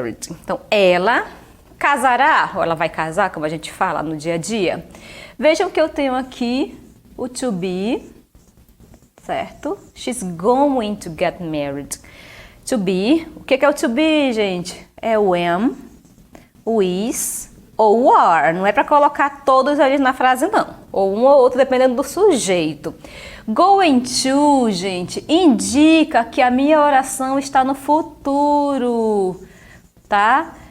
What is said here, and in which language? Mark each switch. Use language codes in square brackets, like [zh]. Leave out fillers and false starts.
[pt] Então, ela casará, ou ela vai casar, como a gente fala no dia a dia. Vejam que eu tenho aqui o to be, certo? [en] She's going to get married. [pt] To be, o que é o to be, gente? É o am, o is, ou are. Não é para colocar todos eles na frase, não. Ou um ou outro, dependendo do sujeito. Going to, gente, indica que a minha oração está no futuro, tá?